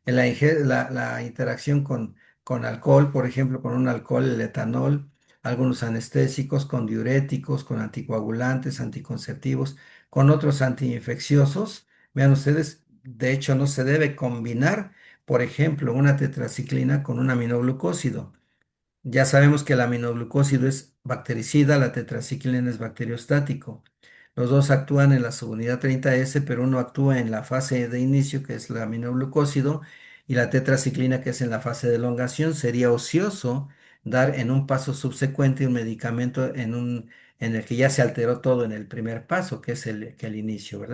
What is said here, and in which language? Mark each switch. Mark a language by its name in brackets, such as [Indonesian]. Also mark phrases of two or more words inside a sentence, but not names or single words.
[Spanish] La interacción con alcohol, por ejemplo, con un alcohol, el etanol, algunos anestésicos, con diuréticos, con anticoagulantes, anticonceptivos, con otros antiinfecciosos. Vean ustedes, de hecho, no se debe combinar, por ejemplo, una tetraciclina con un aminoglucósido. Ya sabemos que el aminoglucósido es bactericida, la tetraciclina es bacteriostático. Los dos actúan en la subunidad 30S, pero uno actúa en la fase de inicio, que es el aminoglucósido, y la tetraciclina, que es en la fase de elongación. Sería ocioso dar en un paso subsecuente un medicamento en el que ya se alteró todo en el primer paso, que es el inicio, ¿verdad?